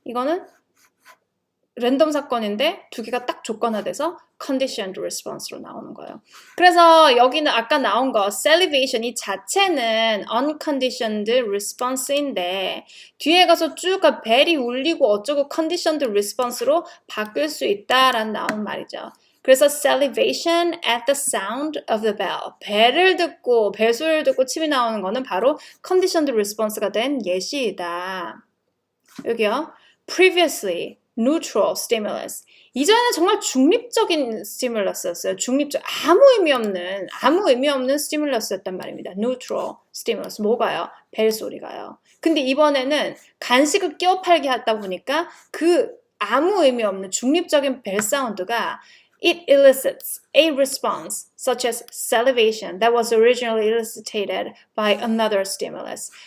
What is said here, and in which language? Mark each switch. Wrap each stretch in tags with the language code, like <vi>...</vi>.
<ko>이거는 랜덤 사건인데 두 개가 딱 조건화돼서 conditioned response로 나오는 거예요. 그래서 여기는 아까 나온 거 salivation 이 자체는 unconditioned response인데 뒤에 가서 쭉 벨이 울리고 어쩌고 conditioned response로 바뀔 수 있다라는 나온 말이죠. 그래서</ko> <en>salivation at the sound of the bell.</en> <ko>벨을 듣고 벨 소리를 듣고 침이 나오는 거는 바로 conditioned response가 된 예시이다. 여기요.</ko> <en>previously neutral stimulus.</en> <ko>이전에는 정말 중립적인 스티뮬러스였어요. 중립적, 아무 의미 없는 스티뮬러스였단 말입니다. neutral stimulus. 뭐가요? 벨 소리가요. 근데 이번에는 간식을 끼워 팔게 하다 보니까 그 아무 의미 없는 중립적인 벨 사운드가</ko> <en>it elicits a response such as salivation that was originally elicited by another stimulus.</en>